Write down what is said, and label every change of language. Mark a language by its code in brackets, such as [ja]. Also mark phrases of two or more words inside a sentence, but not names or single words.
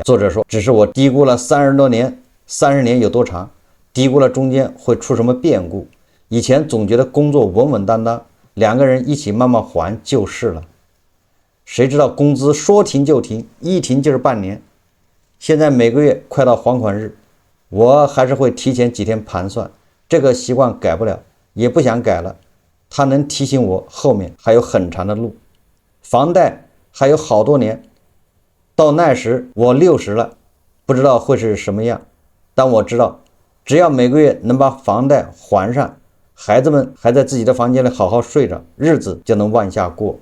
[zh] 作者說，只是我低估了30多年，30年有多長，低估了中間會出什麼變故。以前總覺得工作穩穩當當，2個人一起慢慢還就是了。誰知道工資說停就停，一停就是半年。現在每個月快到還款日，我還是會提前幾天盤算，這個習慣改不了，也不想改了。它能提醒我後面還有很長的路，房貸還有好多年，到那時我60了，不知道會是什麼樣。但我知道，只要每個月能把房貸還上，孩子們還在自己的房間裡好好睡着，日子就能往下過。